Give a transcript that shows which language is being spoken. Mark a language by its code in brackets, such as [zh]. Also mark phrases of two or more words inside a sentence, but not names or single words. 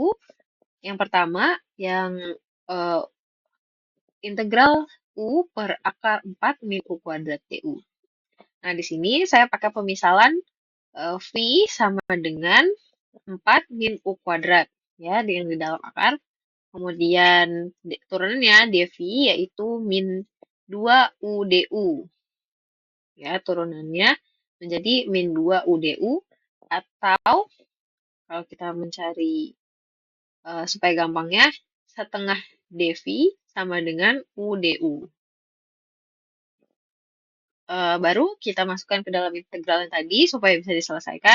[id] Yang pertama, yang integral u per akar 4 min u kuadrat du. Nah, di sini saya pakai pemisalan v sama dengan 4 min u kuadrat, ya, yang di dalam akar. Kemudian turunannya dv yaitu min 2 u du. Ya, turunannya menjadi min 2 u du, atau kalau kita mencari supaya gampangnya, setengah dv sama dengan u du. Baru kita masukkan ke dalam integral yang tadi supaya bisa diselesaikan.